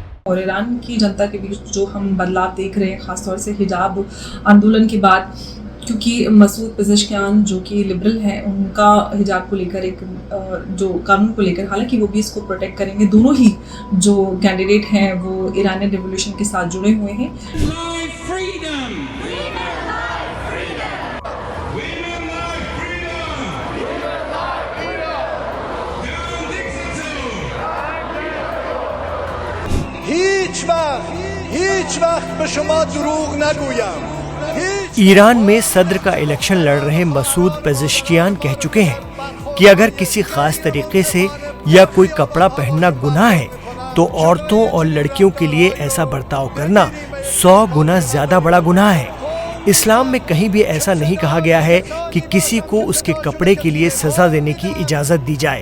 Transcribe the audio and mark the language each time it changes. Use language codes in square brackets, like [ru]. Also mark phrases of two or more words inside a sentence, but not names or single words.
[hi] और ईरान की जनता के बीच जो हम बदलाव देख रहे हैं, ख़ासतौर से हिजाब आंदोलन के बाद, क्योंकि मसूद पेज़ेश्कियान जो कि लिबरल हैं, उनका हिजाब को लेकर एक जो कानून को लेकर, हालांकि वो भी इसको प्रोटेक्ट करेंगे, दोनों ही जो कैंडिडेट हैं वो [en] Iranian revolution [hi] के साथ जुड़े हुए हैं। [fa] هیچ وقت به شما دروغ نگویم. [hi] ईरान में सदर का इलेक्शन लड़ रहे मसूद पेज़ेश्कियान कह चुके हैं कि अगर किसी खास तरीके से या कोई कपड़ा पहनना गुनाह है तो औरतों और लड़कियों के लिए ऐसा बर्ताव करना 100 गुना ज्यादा बड़ा गुनाह है। इस्लाम में कहीं भी ऐसा नहीं कहा गया है कि किसी को उसके कपड़े के लिए सजा देने की इजाजत दी जाए।